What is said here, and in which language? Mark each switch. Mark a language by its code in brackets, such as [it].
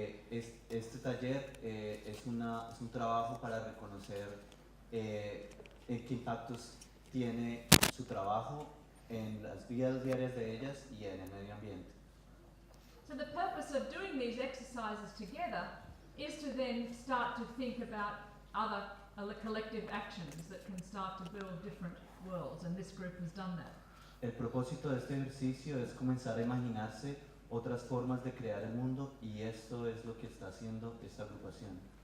[es] Este taller es un trabajo para reconocer qué impactos tiene su trabajo en las vidas diarias de ellas y en el medio ambiente. [en] So the purpose of doing these exercises together is to then start to think about other collective actions that can start to build different worlds, and this group has done that. [es] El propósito de este ejercicio es comenzar a imaginarse otras formas de crear el mundo y esto es lo que está haciendo esta agrupación.